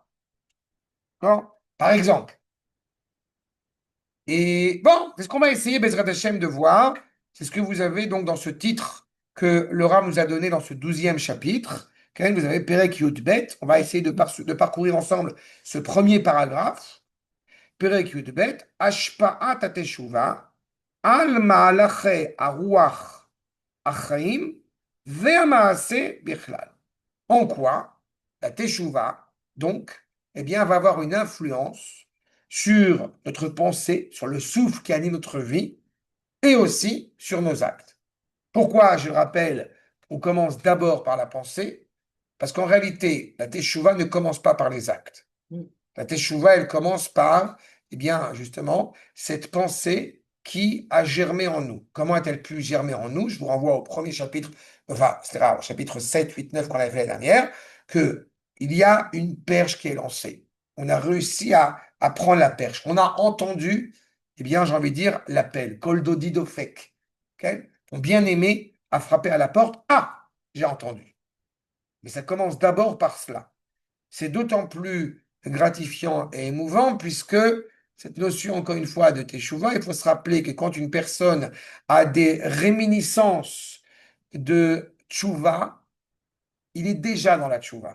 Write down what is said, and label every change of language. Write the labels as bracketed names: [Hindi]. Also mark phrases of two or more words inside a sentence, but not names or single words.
[French] D'accord? Par exemple. Et bon, c'est ce qu'on va essayer, [Hebrew] בעזרת השם, [French] de voir. C'est ce que vous avez donc dans ce titre que le Rav nous a donné dans ce 12e chapitre. Quand même, vous avez [Hebrew] פרק י"ב. [French] On va essayer de parcourir ensemble ce premier paragraphe. [Hebrew] פרק י"ב. השפעת התשובה על המחשבה הרוח החיים והמעשה בכלל. [French] En quoi la Teshuva, donc, eh bien, va avoir une influence sur notre pensée, sur le souffle qui anime notre vie, et aussi sur nos actes. Pourquoi, je rappelle, on commence d'abord par la pensée? Parce qu'en réalité, la Teshuvah ne commence pas par les actes. La Teshuvah, elle commence par, eh bien, justement, cette pensée qui a germé en nous. Comment a-t-elle pu germer en nous? Je vous renvoie au premier chapitre, enfin, c'est-à-dire au chapitre 7, 8, 9 qu'on avait fait l'année dernière, qu'il y a une perche qui est lancée. On a réussi à prendre la perche. On a entendu, eh bien, j'ai envie de dire, l'appel. [Hebrew] קול דודי דופק. Okay? [French] Mon bien-aimé a frappé à la porte. Ah, j'ai entendu. Mais ça commence d'abord par cela. C'est d'autant plus gratifiant et émouvant puisque cette notion, encore une fois, de teshuva, il faut se rappeler que quand une personne a des réminiscences de tchouva, il est déjà dans la tchouva.